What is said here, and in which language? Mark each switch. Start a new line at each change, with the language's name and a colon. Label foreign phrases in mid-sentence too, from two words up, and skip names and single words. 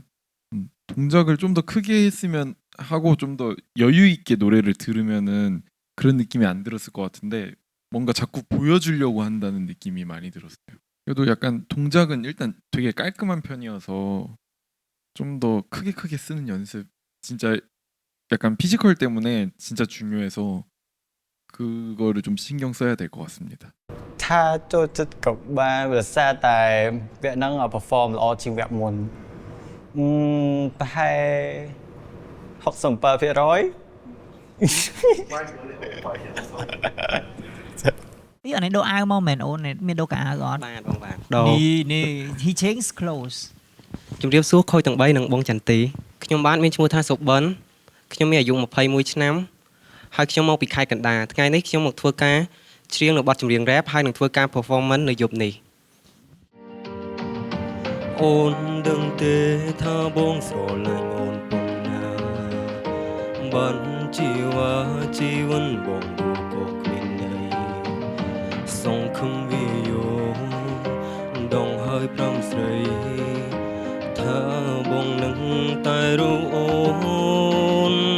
Korean: 동작을 좀 더 크게 했으면 하고 좀 더 여유 있게 노래를 들으면은 그런 느낌이 안 들었을 것 같은데 뭔가 자꾸 보여주려고 한다는 느낌이 많이 들었어요. 그래도 약간 동작은 일단 되게 깔끔한 편이어서 좀 더 크게 쓰는 연습 진짜 약간 피지컬 때문에 진짜 중요해서 그거를 좀 신경 써야 될 것 같습니다.
Khmer: ថាចូលចិត្តក៏បានវាសារតែវគ្គហ្នឹង perform ល្អជាងវគ្គមុនប្រហែល 67% នេះអានេះដូរអាវមកមែនអូនមានដូរកាអាវអត់ បានបងបានដូរ នេះ
English: he changed clothes
Khmer: ជំរាបសួរខូចទាំង3និងបងចន្ទទីខ្ញុំបានមានឈ្មោះថាសុបិនខ្ញុំមានអាយុ21ឆ្នាំហើយខ្ញុំមកពីខេត្តកណ្ដាលថ្ងៃនេះខ្ញុំមកធ្វើការច្រៀងនៅបទចម្រៀង rap ហើយនឹងធ្វើការ performance នៅយប់នេះ អូនដឹងទេថាបងស្រឡាញ់អូនប៉ុណ្ណាបានជីវិតបងក៏គ្មានន័យសងខំវាយោដងហើយប្រាំស្រីថាបងនឹងតែរូបអូន